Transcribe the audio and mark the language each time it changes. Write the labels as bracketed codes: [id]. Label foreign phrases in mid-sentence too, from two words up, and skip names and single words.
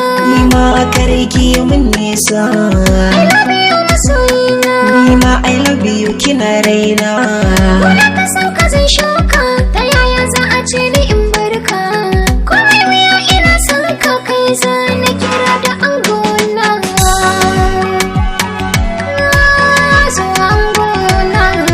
[ha] Ni ma kar ki mun nisa. [en] I love you, masoyina. [ha] Ni ma [en] I love you, [ha] kina raina. Wanda ka san ka zai shuka, ta yaya za a ce ni in barka? Komai wuya ina son ka, kai za na kira da angona. Zo angona.